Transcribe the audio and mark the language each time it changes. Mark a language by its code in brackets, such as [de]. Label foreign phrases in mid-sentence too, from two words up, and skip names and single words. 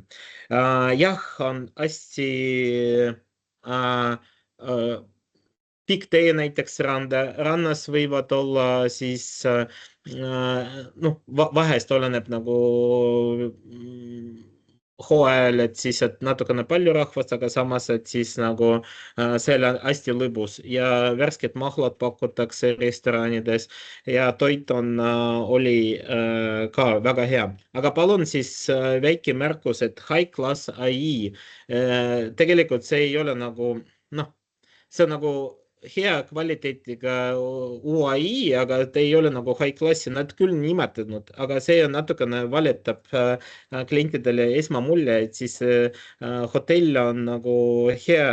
[et] Jah, on hästi pikk tee näiteks rannas võivad olla siis noh, vahest oleneb nagu hooajal, et siis, et natukene palju rahvast, aga samas, et siis nagu seal on hästi lõbus ja värsked mahlad pakutakse restoranides ja toit on, oli ka väga hea. Aga palun siis väike märkus, et [en] high class [et] ai, tegelikult see ei ole nagu, noh, see on nagu hea kvaliteetiga UAI, aga ta ei ole nagu [en] high classi, [et] nad küll nimetanud, aga see on natukene valetab klientidele esmamulje, et siis hotell on nagu hea.